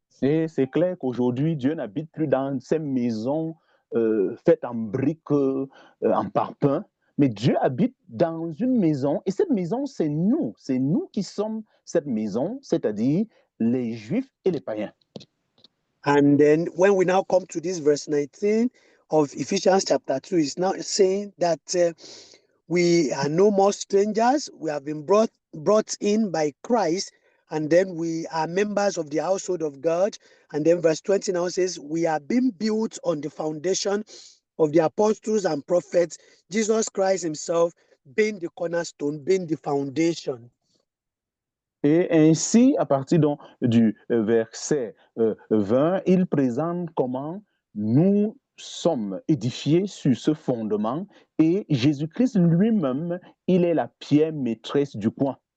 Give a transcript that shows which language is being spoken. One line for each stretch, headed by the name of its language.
French: Et c'est clair qu'aujourd'hui, Dieu n'habite plus dans ces maisons faites en briques, en parpaing, mais Dieu habite dans une maison, et cette maison, c'est nous qui sommes cette maison, c'est-à-dire les Juifs et les païens.
English: And then when we now come to this verse 19 of Ephesians chapter 2, it's now saying that we are no more strangers. We have been brought in by Christ, and then we are members of the household of God. And then verse 20 now says, we are being built on the foundation of the apostles and prophets, Jesus Christ himself being the cornerstone, being the foundation.
French: Et ainsi, à partir donc, du verset 20, il présente comment nous sommes édifiés sur ce fondement et Jésus-Christ lui-même, il est la pierre maîtresse du coin.